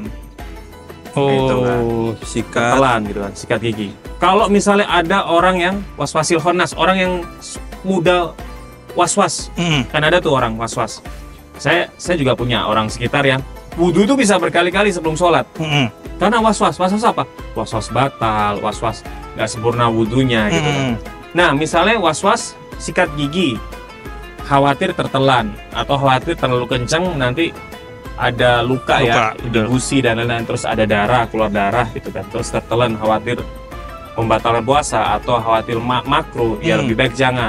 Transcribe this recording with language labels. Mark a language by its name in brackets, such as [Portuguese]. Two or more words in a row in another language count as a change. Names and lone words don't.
[Indonesian] Gitu kan. Tertelan gitu kan, sikat gigi. Kalau misalnya ada orang yang [Arabic] الوسواس الخناس, [Indonesian] orang yang mudah was-was, kan ada tuh orang was-was. Saya juga punya orang sekitar yang wudhu itu bisa berkali-kali sebelum sholat. Karena was-was apa? Was-was batal, was-was nggak sempurna wudhunya gitu kan. Nah, misalnya was-was sikat gigi, khawatir tertelan atau khawatir terlalu kencang nanti ada luka ya, di gusi dan lain-lain, terus ada darah, keluar darah gitu kan, terus tertelan, khawatir pembatalkan puasa atau khawatir makruh, ya lebih baik jangan.